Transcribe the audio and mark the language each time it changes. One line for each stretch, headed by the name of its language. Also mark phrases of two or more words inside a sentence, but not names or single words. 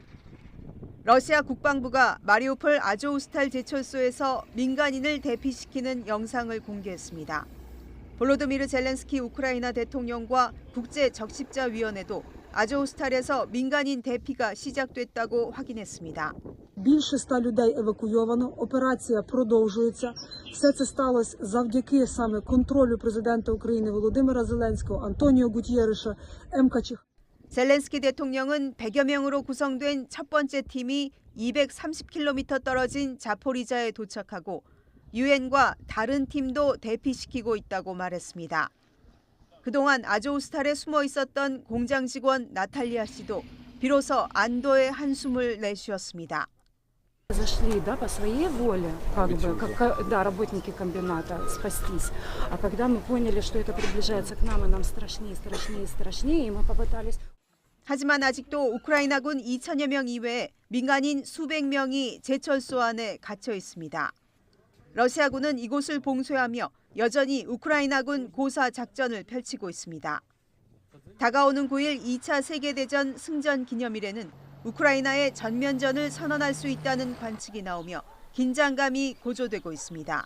Korean: 러시아 국방부가 마리오폴 아조우스탈 제철소에서 민간인을 대피시키는 영상을 공개했습니다. 볼로디미르 젤렌스키 우크라이나 대통령과 국제적십자위원회도 아조우스탈에서 민간인 대피가 시작됐다고 확인했습니다.
Ukrainian: Більше 100 людей евакуйовано, операція продовжується. Все це сталося завдяки саме контролю президента України Володимира Зеленського, Антоніо Гутєреша, МКЧ.
Korean: 젤렌스키 대통령은 100여 명으로 구성된 첫 번째 팀이 230km 떨어진 자포리자에 도착하고 유엔과 다른 팀도 대피시키고 있다고 말했습니다. 그동안 아조우스탈에 숨어 있었던 공장 직원 나탈리아 씨도 비로소 안도의 한숨을 내쉬었습니다.
Russian: Зашли, да, по своей воле, как бы, как, да, работники комбината, спастись. А когда мы поняли, что это приближается к нам, и нам страшнее, страшнее, страшнее, и мы попытались...
Korean: 하지만 아직도 우크라이나군 2천여 명 이외에 민간인 수백 명이 제철소 안에 갇혀 있습니다. 러시아군은 이곳을 봉쇄하며 여전히 우크라이나군 고사 작전을 펼치고 있습니다. 다가오는 9일 2차 세계대전 승전 기념일에는 우크라이나의 전면전을 선언할 수 있다는 관측이 나오며 긴장감이 고조되고 있습니다.